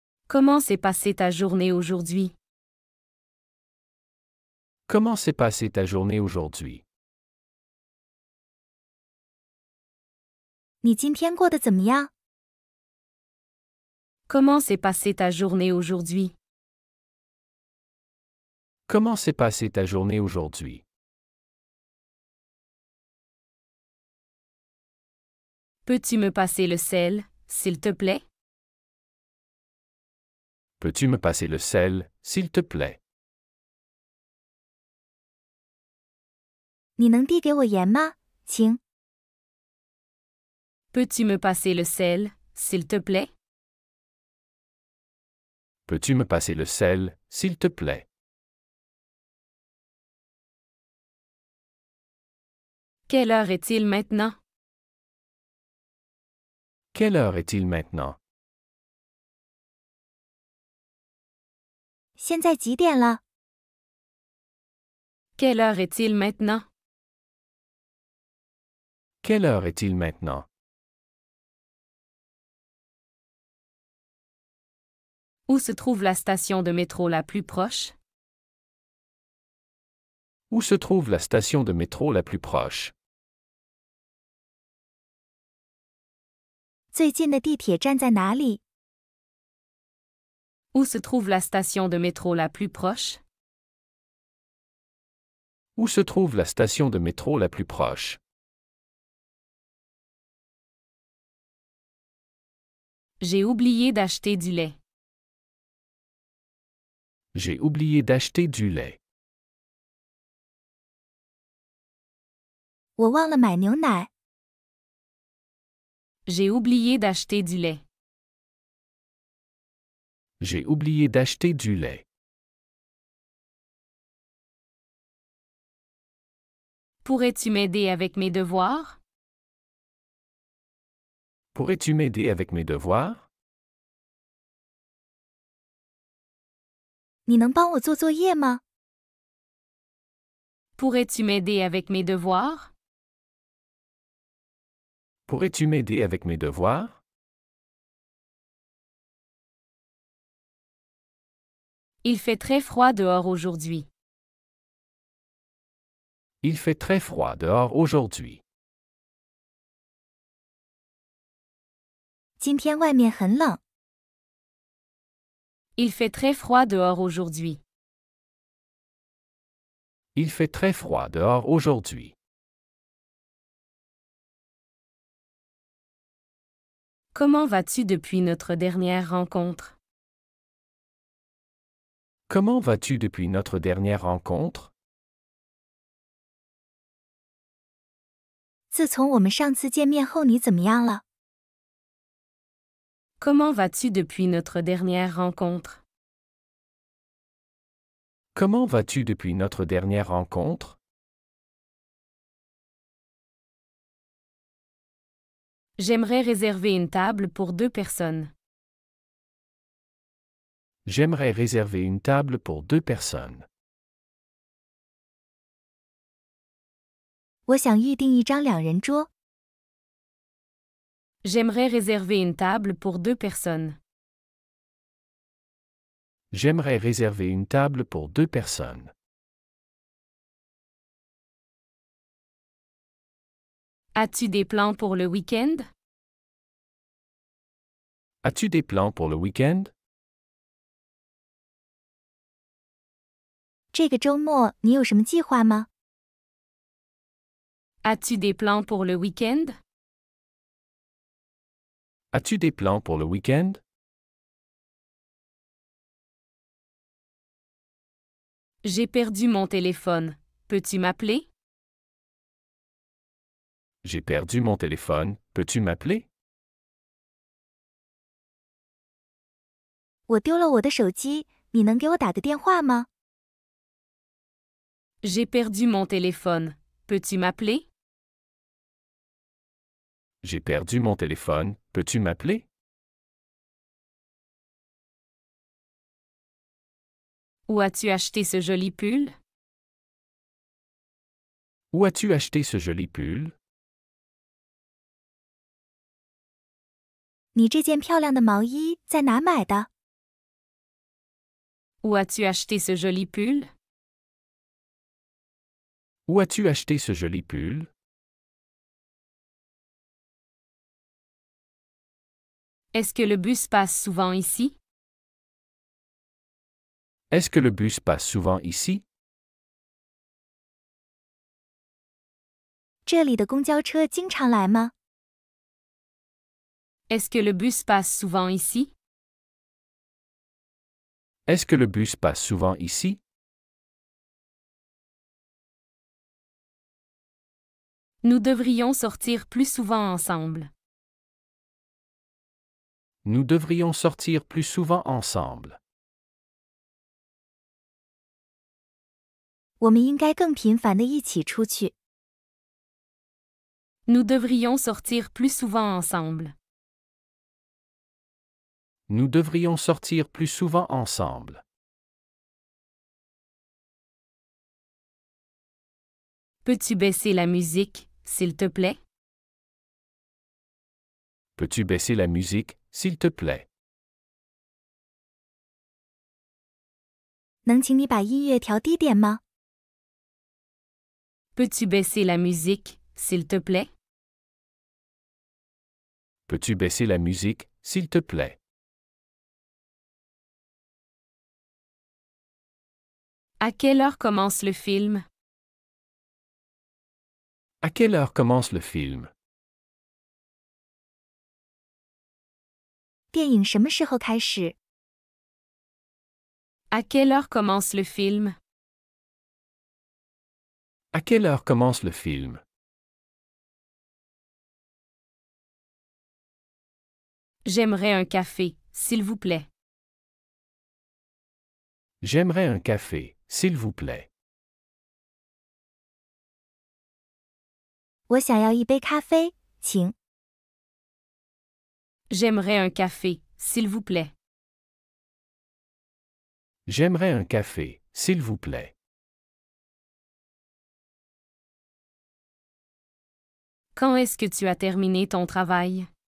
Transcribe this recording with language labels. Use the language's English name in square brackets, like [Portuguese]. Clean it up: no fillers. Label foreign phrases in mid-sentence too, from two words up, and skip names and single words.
[French] Comment s'est passée ta journée aujourd'hui? Comment s'est passée ta journée aujourd'hui? [Chinese] 你今天过得怎么样？ [French] Comment s'est passée ta journée aujourd'hui? Comment s'est passée ta journée aujourd'hui? Peux-tu me passer le sel, s'il te plaît? Peux-tu me passer le sel, s'il te plaît? [Chinese] 你能递给我盐吗，请？ [French] Peux-tu me passer le sel, s'il te plaît? Peux-tu me passer le sel, s'il te plaît? Quelle heure est-il maintenant? Quelle heure est-il maintenant? [Chinese] 现在几点了？ [French] Quelle heure est-il maintenant? Quelle heure est-il maintenant? Où se trouve la station de métro la plus proche? Où se trouve la station de métro la plus proche? [Chinese] 最近的地铁站在哪里？ [French] Où se trouve la station de métro la plus proche? Où se trouve la station de métro la plus proche? J'ai oublié d'acheter du lait. J'ai oublié d'acheter du lait. [Chinese] 我忘了买牛奶。 [French] J'ai oublié d'acheter du lait. J'ai oublié d'acheter du lait. Pourrais-tu m'aider avec mes devoirs? Pourrais-tu m'aider avec mes devoirs? [Chinese] 你能帮我做作业吗？ [French] Pourrais-tu m'aider avec mes devoirs? Pourrais-tu m'aider avec mes devoirs? Il fait très froid dehors aujourd'hui. Il fait très froid dehors aujourd'hui. [Chinese] 今天外面很冷。 [French] Il fait très froid dehors aujourd'hui. Il fait très froid dehors aujourd'hui. Comment vas-tu depuis notre dernière rencontre? Comment vas-tu depuis notre dernière rencontre? [Chinese] 自从我们上次见面后，你怎么样了？ [French] Comment vas-tu depuis notre dernière rencontre? Comment vas-tu depuis notre dernière rencontre? J'aimerais réserver une table pour 2 personnes. J'aimerais réserver une table pour 2 personnes. [Chinese] 我想预订一张两人桌。 [French] J'aimerais réserver une table pour 2 personnes. J'aimerais réserver une table pour 2 personnes. As-tu des plans pour le week-end? As-tu des plans pour le week-end? [Chinese] 这个周末你有什么计划吗？ [French] As-tu des plans pour le week-end? As-tu des plans pour le week-end? J'ai perdu mon téléphone. Peux-tu m'appeler? J'ai perdu mon téléphone. Peux-tu m'appeler? [Chinese] 我丢了我的手机，你能给我打个电话吗？ [French] J'ai perdu mon téléphone. Peux-tu m'appeler? J'ai perdu mon téléphone. Peux-tu m'appeler? Où as-tu acheté ce joli pull? Où as-tu acheté ce joli pull? [Chinese] 你这件漂亮的毛衣在哪买的？ [French] Où as-tu acheté ce joli pull? Où as-tu acheté ce joli pull? Est-ce que le bus passe souvent ici? Est-ce que le bus passe souvent ici? [Chinese] 这里的公交车经常来吗？ [French] Est-ce que le bus passe souvent ici? Est-ce que le bus passe souvent ici? Nous devrions sortir plus souvent ensemble. Nous devrions sortir plus souvent ensemble. [Chinese] 我们应该更频繁地一起出去。 [French] Nous devrions sortir plus souvent ensemble. Nous devrions sortir plus souvent ensemble. Peux-tu baisser la musique, s'il te plaît? Peux-tu baisser la musique, s'il te plaît? [Chinese] 能请你把音乐调低点吗？ [French] Peux-tu baisser la musique, s'il te plaît? Peux-tu baisser la musique, s'il te plaît? À quelle heure commence le film? À quelle heure commence le film? [Chinese] 电影什么时候开始？ [French] À quelle heure commence le film? À quelle heure commence le film? J'aimerais un café, s'il vous plaît. J'aimerais un café, s'il vous plaît. [Chinese] 我想要一杯咖啡，请。 [French] J'aimerais un café, s'il vous plaît. J'aimerais un café, s'il vous plaît. Quand est-ce que tu as terminé ton travail?